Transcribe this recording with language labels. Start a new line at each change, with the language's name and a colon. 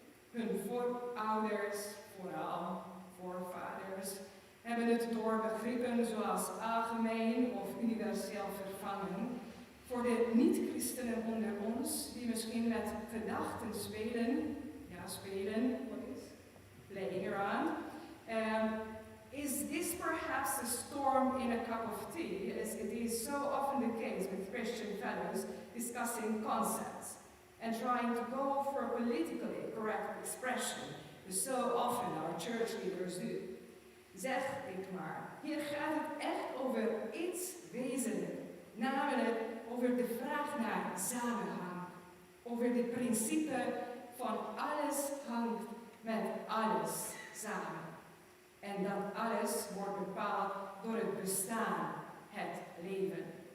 Dutch: Hun voorouders, vooral voorvaders, hebben het door begrippen zoals algemeen of universeel vervangen. Voor de niet-christenen onder ons, die misschien met gedachten spelen,
English: what is? Playing around. Is this perhaps a storm in a cup of tea, as it is so often the case with Christian fellows discussing concepts and trying to go for a politically correct expression, as so often our church leaders do?
Dutch: Zeg ik maar, hier gaat het echt over iets wezenlijk, namelijk over de vraag naar samenhang, over het principe van alles hangt met alles samen. En dat alles wordt bepaald door het bestaan, het leven.